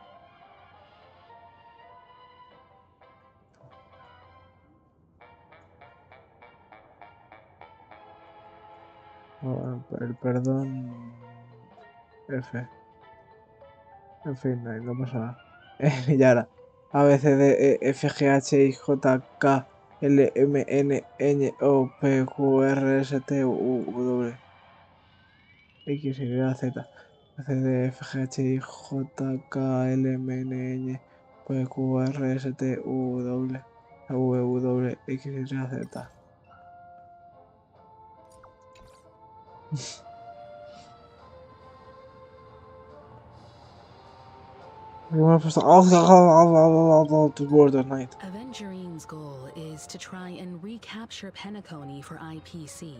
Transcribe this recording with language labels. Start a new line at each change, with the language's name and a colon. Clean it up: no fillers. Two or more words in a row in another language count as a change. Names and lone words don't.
Spanish: El perdón... F. En fin, no pasa nada. Y ahora. A, B, C, D, E, F, G, H, I, J, K, L, M, N, Ñ, O, P, Q, R, S, T, U, W, X, Y, Z. C, D, F, G, H, I, J, K, L, M, N, Ñ, P, Q, R, S, T, U, W, W, X, Y, Z.
English: To board at night. Avengerine's goal is to try and recapture Penacony for IPC.